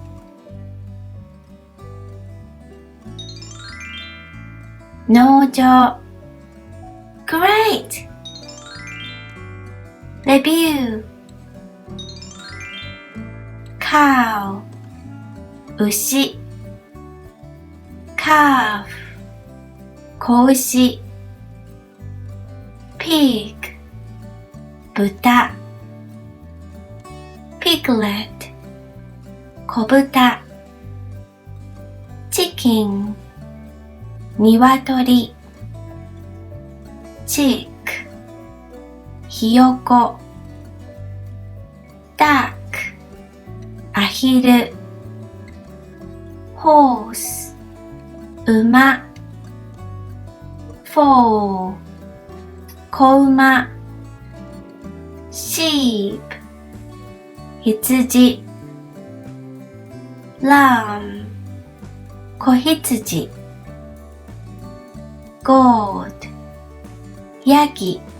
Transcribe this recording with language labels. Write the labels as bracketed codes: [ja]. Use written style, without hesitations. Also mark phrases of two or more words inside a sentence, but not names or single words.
[en] Nojo. Great! Review. Cow 牛 calf 子牛 pig 豚 piglet 小豚 chicken 鶏 chick ひよこ duck アヒル horse 馬 foal 子馬 sheep 羊 lamb 子羊 goat ヤギ